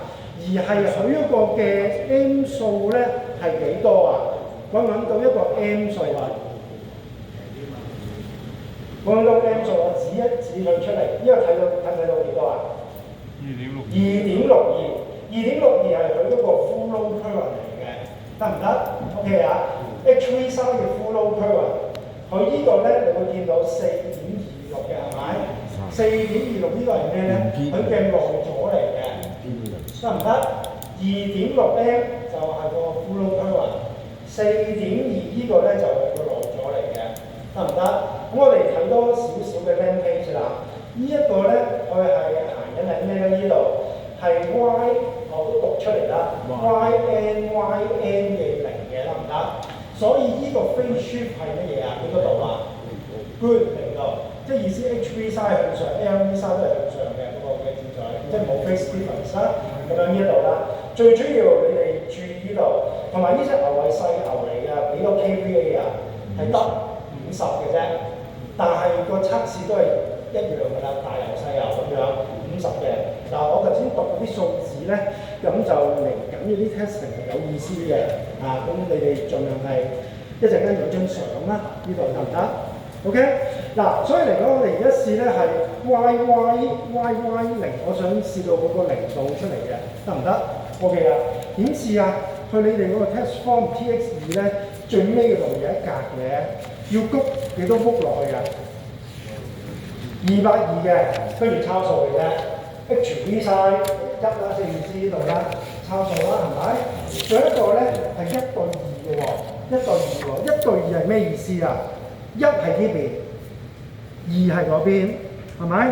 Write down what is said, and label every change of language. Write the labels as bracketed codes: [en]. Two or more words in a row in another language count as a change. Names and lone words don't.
[yue] 而係佢嗰個嘅 M 數咧係幾多啊？揾到一個 M 數啊！揾到 M 數，我指佢出嚟，呢個睇到幾多啊？2.62係佢嗰個 [en] full load current [yue] 嚟嘅，得唔得 ？OK 啊 ？HV3嘅 [en] full load current， [yue] 佢呢個咧你會見到4.26嘅係咪？4.26呢個係咩咧？佢嘅內阻嚟嘅，得唔得？2.6M 就係個 [en] full load current， [yue] 4.2 呢個咧就係個內阻嚟嘅，得唔得？咁我哋睇多少少嘅 [en] land page [yue] 啦。呢一個咧，佢係行緊係咩咧？呢度係 Y， 我都讀出嚟啦 ，YN 嘅0嘅，得唔得？所以呢個 [en] phase shift [yue] 係乜嘢啊？呢個度啊 ，good 零度，即係意思 HV 沙係向上 ，LV 沙都係向上嘅嗰個嘅節奏，即係冇 [en] phase difference [yue] 啦。咁樣呢度啦，最主要你哋注意呢度，同埋呢隻牛係細牛嚟嘅，幾多 kVA 啊？係得50嘅啫，但係個測試都係一樣㗎啦，大牛細牛咁樣50嘅。嗱，我頭先讀嗰啲數字咧，咁就嚟緊嗰啲 testing 係有意思嘅，咁你哋盡量係一陣間有張相啦，呢度得唔得 ？OK， 嗱，所以嚟講，我哋而家試咧係 YY 0，我想試到嗰個0度出嚟嘅，得唔得 ？OK 啦，點試啊？去你哋嗰個 [en] test form TX2 [yue] 咧，最尾嗰度有一格嘅，要谷幾多谷落去啊？220嘅，跟住抄數嚟嘅。HV 晒1啦，即係意思呢度啦，抄數啦，係咪？仲有一個咧係1對2嘅喎，1對2喎，1對2係咩意思啊？1係呢邊，2係嗰邊，係咪？